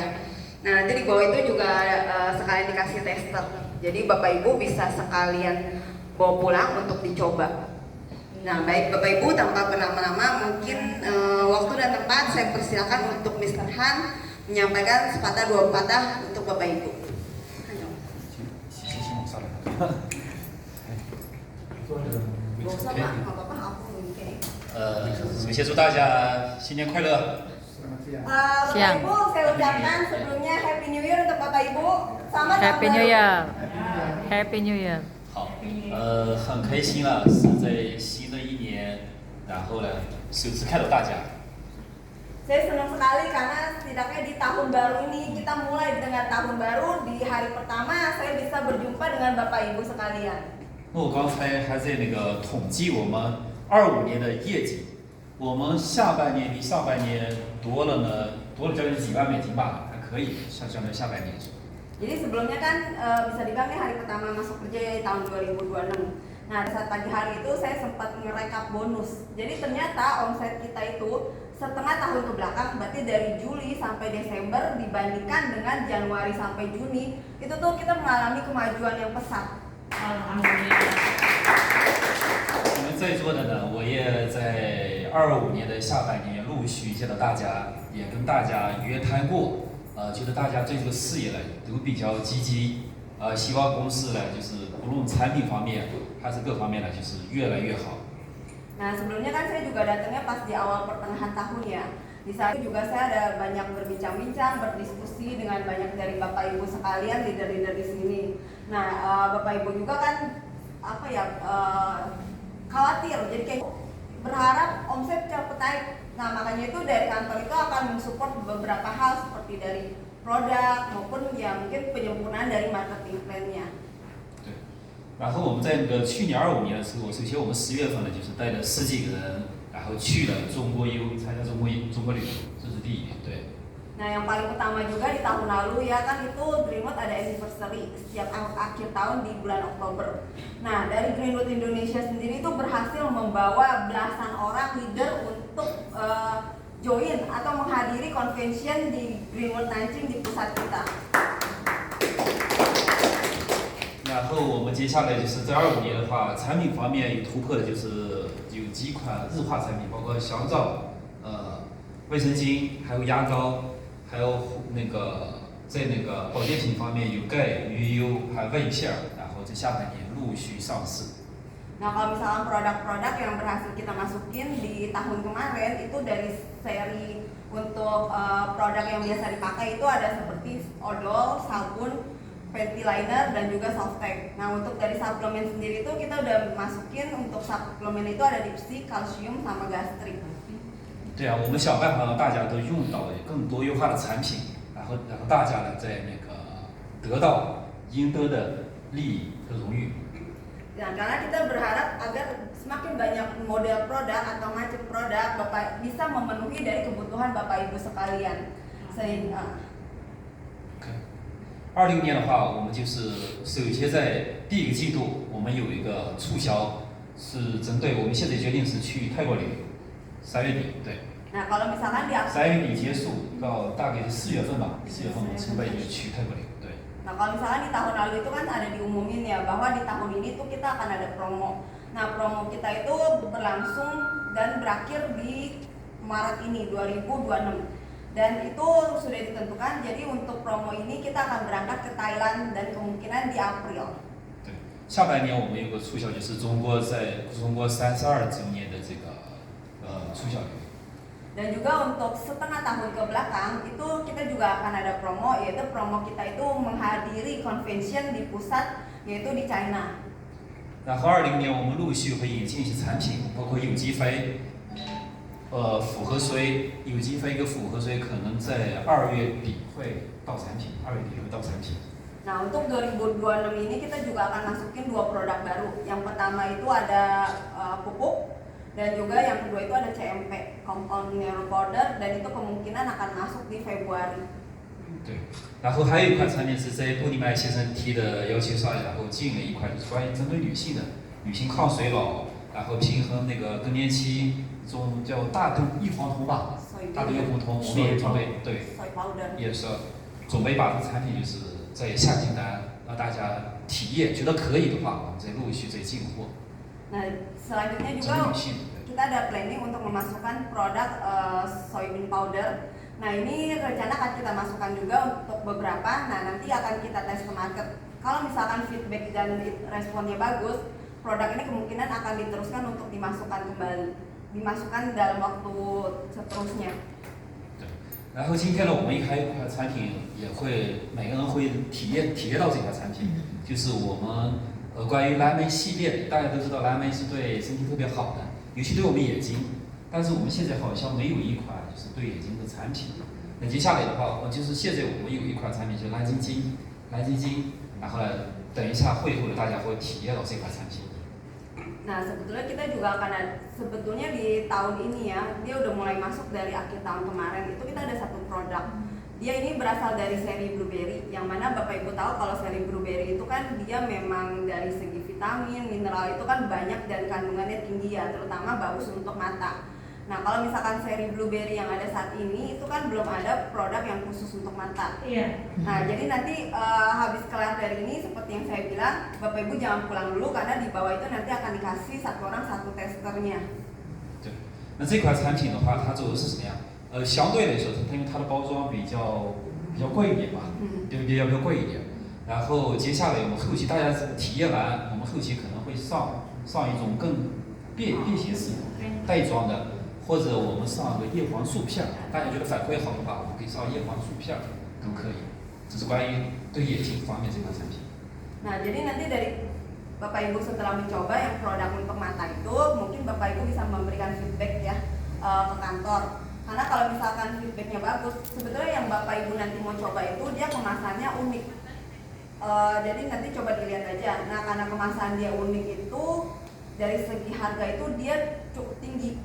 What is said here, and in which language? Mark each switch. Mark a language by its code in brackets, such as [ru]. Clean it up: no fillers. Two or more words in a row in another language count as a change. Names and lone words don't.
[id] Nah, nanti di bawah itu juga sekalian dikasih tester. Jadi Bapak Ibu bisa sekalian bawa pulang untuk dicoba. Nah, baik Bapak Ibu, tanpa berlama-lama mungkin waktu dan tempat saya persilakan untuk Mr. Han menyampaikan sepatah dua patah untuk Bapak Ibu. [zh] 首先祝大家新年快乐。 [id] Bapak Ibu, saya ucapkan sebelumnya [en] Happy New Year [id] untuk Bapak Ibu. Selamat tahun [en] Happy New [id] baru. [en] Year. Happy New Year. [zh] 好，很开心啊，是在新的一年，然后呢，首次看到大家。 [id] Saya senang sekali karena setidaknya di tahun baru ini kita mulai dengan tahun baru. Di hari pertama saya bisa berjumpa dengan Bapak Ibu sekalian. [zh] 那我刚才还在那个统计我们25年的业绩，我们下半年比上半年多了将近几万美金吧，还可以，相对下半年。 [id] Jadi sebelumnya kan bisa dibilang nih hari pertama masuk kerja ya, tahun 2026. Nah, saat pagi hari itu saya sempat ngerekap bonus. Jadi ternyata omset kita itu setengah tahun ke belakang, berarti dari Juli sampai Desember dibandingkan dengan Januari sampai Juni, itu tuh kita mengalami kemajuan yang pesat. [zh] 我们在座的呢，我也在25年的下半年陆续见到大家，也跟大家约谈过，觉得大家对这个事业呢都比较积极，希望公司呢就是不论产品方面还是各方面呢就是越来越好。 [id] Nah, sebelumnya kan saya juga datangnya pas di awal pertengahan tahun ya. Di saat itu juga saya ada banyak berbincang-bincang, berdiskusi dengan banyak dari Bapak Ibu sekalian, leader-leader di sini. Nah, Bapak Ibu juga kan khawatir, jadi kayak berharap omset cepat naik. Nah, makanya itu dari kantor itu akan mensupport beberapa hal seperti dari produk maupun ya mungkin penyempurnaan dari [en] marketing plan- [id] nya. [zh] 然后我们在那个去年25年的时候，首先我们10月份呢，就是带了10几个人，然后去了中国游，参加中国旅游，这是第一点，对。 [id] Nah, yang paling utama juga di tahun lalu ya kan itu Greenwood ada anniversary setiap akhir tahun di bulan Oktober. Nah, dari Greenwood Indonesia sendiri itu berhasil membawa belasan orang leader untuk join atau menghadiri convention di Greenwood Nanjing di pusat kita. [zh] 然后我们接下来就是在25年的话，产品方面有突破的，就是有几款日化产品，包括香皂、卫生巾，还有牙膏，还有在那个保健品方面有钙、鱼油，还有胃片，然后在下半年陆续上市。 [id] Nah, kalau misalkan produk-produk yang berhasil kita masukin di tahun kemarin itu dari seri untuk produk yang biasa dipakai itu ada seperti odol, sabun, panty liner dan juga softtek. Nah, untuk dari suplemen sendiri itu kita udah masukin untuk suplemen itu ada dipsi, kalsium sama gastrik. [zh] 对啊，我们想办法让大家都用到更多优化的产品，然后大家呢在那个得到应得的利益和荣誉。 [id] Nah, karena kita berharap agar semakin banyak model produk atau macam produk Bapak bisa memenuhi dari kebutuhan Bapak Ibu sekalian. Sehingga [zh] 20 年的话，我们就是首先在第一个季度，我们有一个促销，是针对我们现在决定是去泰国旅游，3月底，对。 [id] Nah, kalau misalkan di [zh] 3 月底结束到大概是4月份吧，4月份我们筹备就去泰国旅游，对。 [id] Nah, kalau misalkan di tahun lalu itu kan ada diumumin ya bahwa di tahun ini tuh kita akan ada promo. Nah, promo kita itu berlangsung dan berakhir di Maret ini 2026. Dan itu sudah ditentukan. Jadi untuk promo ini kita akan berangkat ke Thailand dan kemungkinan di April. [zh] 对，下半年我们有个促销，就是中国32周年的这个促销礼。 [id] Dan juga untuk setengah tahun ke belakang itu kita juga akan ada promo, yaitu promo kita itu menghadiri convention di pusat yaitu di China. [zh] 然后20年我们陆续会引进一些产品，包括有机肥、复合水、有机肥跟复合水可能在2月底会到产品，2月底会到产品。 [id] Nah, untuk 2026 ini kita juga akan masukin 2 produk baru. Yang pertama itu ada pupuk dan juga yang kedua itu ada CMP, [en] Compound Mineral Powder, [id] dan itu kemungkinan akan masuk di Februari. [zh] 对，然后还有一款产品是在布里麦先生提的要求上，然后进了一款就是关于针对女性的，女性抗衰老，然后平衡那个更年期，这种叫大豆异黄酮吧，大豆异黄酮，我们也准备对， [en] Soy powder. [zh] 也是准备把这个产品就是在下订单，让大家体验，觉得可以的话，我们再陆续再进货。 [id] Nah, selanjutnya [zh] 针 [id] juga [zh] 对女性， [id] kita ada planning untuk memasukkan produk [en] soybean powder. [id] Nah, ini rencana akan kita masukkan juga untuk beberapa. Nah, nanti akan kita tes ke market. Kalau misalkan feedback dan responnya bagus, produk ini kemungkinan akan diteruskan untuk dimasukkan kembali, dimasukkan dalam waktu seterusnya. [zh] 然后今天呢，我们还有一款产品，也会每个人会体验到这款产品，就是我们关于蓝莓系列的，大家都知道蓝莓是对身体特别好的，尤其对我们眼睛。但是我们现在好像没有一款就是对眼睛的产品。那接下来的话，就是现在我们有一款产品就是蓝晶晶，然后呢，等一下会后的大家会体验到这款产品。 [id] Nah, sebetulnya kita juga akan sebetulnya di tahun ini ya, dia udah mulai masuk dari akhir tahun kemarin. Itu kita ada satu produk. Dia ini berasal dari seri blueberry, yang mana Bapak Ibu tahu kalau seri blueberry itu kan dia memang dari segi vitamin, mineral itu kan banyak dan kandungannya tinggi ya, terutama bagus untuk mata. Nah, kalau misalkan seri blueberry yang ada saat ini itu kan belum ada produk yang khusus untuk mata. Iya. Nah, jadi nanti habis kelar dari ini seperti yang saya bilang, Bapak Ibu jangan pulang dulu karena di bawah itu nanti akan dikasih satu orang satu testernya. [zh] 对，那这款产品的话，它做的是什么呀？相对来说，因为它的包装比较贵一点嘛，比较贵一点。然后接下来我们后期大家体验完，我们后期可能会上一种更便携式袋装的。或者我们上个叶黄素片，大家觉得反馈好的话，我们可以上叶黄素片都可以。这是关于对眼睛方面这款产品。 [id] Nah, jadi nanti dari Bapak Ibu setelah mencoba yang produk untuk mata itu, mungkin Bapak Ibu bisa memberikan feedback ya ke kantor. Karena kalau misalkan feedbacknya bagus, sebetulnya yang Bapak Ibu nanti mau coba itu dia kemasannya unik. Jadi nanti coba dilihat aja. Nah, karena kemasan dia unik itu dari segi harga itu dia cukup tinggi.